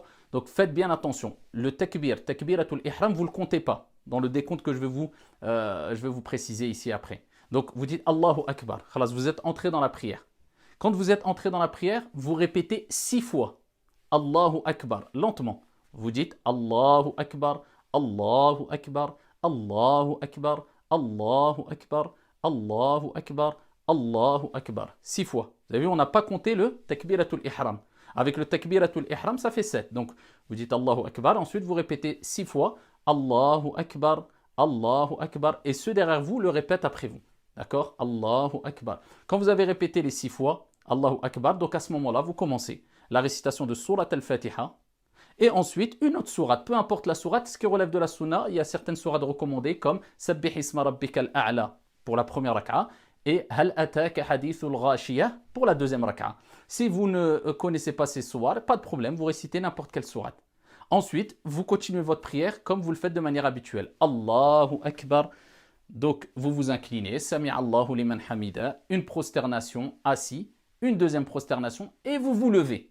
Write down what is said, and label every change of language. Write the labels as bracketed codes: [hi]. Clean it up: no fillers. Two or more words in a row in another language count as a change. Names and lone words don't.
[fr] Donc faites bien attention. Le takbir, [ar] تكبيرة الإحرام, [fr] vous ne le comptez pas dans le décompte que je vais vous préciser ici après. Donc vous dites [ar] الله أكبر. [fr] Vous êtes entré dans la prière. Quand vous êtes entré dans la prière, vous répétez 6 fois [ar] الله أكبر, [fr] lentement. Vous dites [ar] الله أكبر، الله أكبر، الله أكبر، الله أكبر، الله أكبر، الله أكبر. [fr] 6 fois. Vous avez vu, on n'a pas compté le [ar] تكبيرة الإحرام. [fr] Avec le [ar] تكبيرة الإحرام, [fr] ça fait 7. Donc, vous dites [ar] الله أكبر. [fr] Ensuite, vous répétez 6 fois [ar] الله أكبر، الله أكبر. [fr] Et ceux derrière vous le répètent après vous. D'accord? [ar] الله أكبر. [fr] Quand vous avez répété les 6 fois [ar] الله أكبر, [fr] donc à ce moment-là, vous commencez la récitation de Surat al-Fatiha. Et ensuite, une autre sourate, peu importe la sourate, ce qui relève de la sunna, il y a certaines sourates recommandées comme Sabbih isma rabbikal a'la pour la première raka'a et Hal ataka hadithul ghashiyah pour la deuxième raka'a. Si vous ne connaissez pas ces sourates, pas de problème, vous récitez n'importe quelle sourate. Ensuite, vous continuez votre prière comme vous le faites de manière habituelle. [ar] الله أكبر. [fr] Donc, vous vous inclinez, [ar] سمع الله لمن حمده, [fr] une prosternation assis, une deuxième prosternation et vous vous levez.